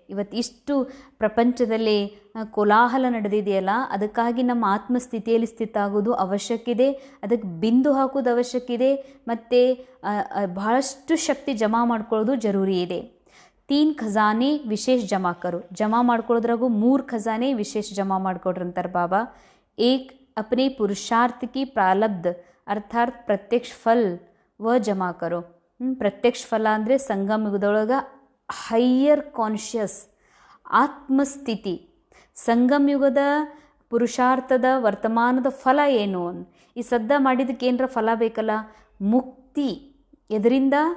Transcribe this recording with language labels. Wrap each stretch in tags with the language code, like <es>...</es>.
<kn>ಇವತ್ತು ಇಷ್ಟು ಪ್ರಪಂಚದಲ್ಲಿ ಕೋಲಾಹಲ ನಡೆದಿದೆಯಲ್ಲ, ಅದಕ್ಕಾಗಿ ನಮ್ಮ ಆತ್ಮಸ್ಥಿತಿಯಲ್ಲಿ ಸ್ಥಿತ ಆಗೋದು ಅವಶ್ಯಕಿದೆ, ಅದಕ್ಕೆ ಬಿಂದು ಹಾಕೋದು ಅವಶ್ಯಕಿದೆ, ಮತ್ತು ಬಹಳಷ್ಟು ಶಕ್ತಿ ಜಮಾ ಮಾಡ್ಕೊಳ್ಳೋದು ಜರೂರಿ ಇದೆ.</kn> <hi>3 ಖಜಾನೆ ವಿಶೇಷ ಜಮಾ ಕರು.</hi> <kn>ಜಮಾ ಮಾಡ್ಕೊಳ್ಳೋದ್ರಾಗೂ 3 ಖಜಾನೆ ವಿಶೇಷ ಜಮಾ ಮಾಡ್ಕೊಡ್ರಿ ಅಂತಾರೆ ಬಾಬಾ. 1</kn> <hi>अपने पुरुषार्थ की प्रारब्ध अर्थात प्रत्यक्ष फल व जमा करो.</hi> <kn>ಪ್ರತ್ಯಕ್ಷ ಫಲ ಅಂದರೆ ಸಂಗಮ ಯುಗದೊಳಗೆ ಹೈಯರ್ ಕಾನ್ಷಿಯಸ್ ಆತ್ಮಸ್ಥಿತಿ. ಸಂಗಮ ಯುಗದ ಪುರುಷಾರ್ಥದ ವರ್ತಮಾನದ ಫಲ ಏನು? ಈ ಸದ್ದ ಮಾಡಿದ್ದಕ್ಕೆ ಏನರ ಫಲ ಬೇಕಲ್ಲ, ಮುಕ್ತಿ. ಎದರಿಂದ?</kn>